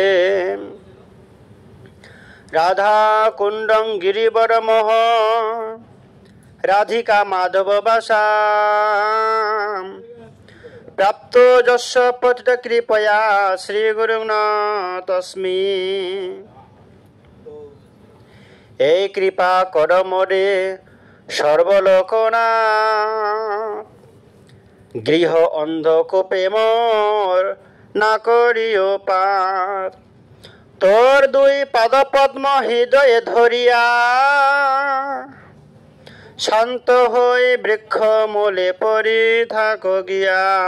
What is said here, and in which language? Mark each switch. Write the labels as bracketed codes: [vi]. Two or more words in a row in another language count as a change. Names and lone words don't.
[sa] राधाकुण्डं गिरिवरमोह राधिका माधववशां प्राप्तो यस्य पतितकृपया श्रीगुरुं तस्मै [bn] এই কৃপা কর মোরে সর্বলোকনাথ গৃহ অন্ধকূপে মোর না করিও পার তোর দুই পাদ পদ্ম হৃদয়ে ধরিয়া শান্ত হয়ে বৃক্ষ মূলে পরি থাকো গিয়া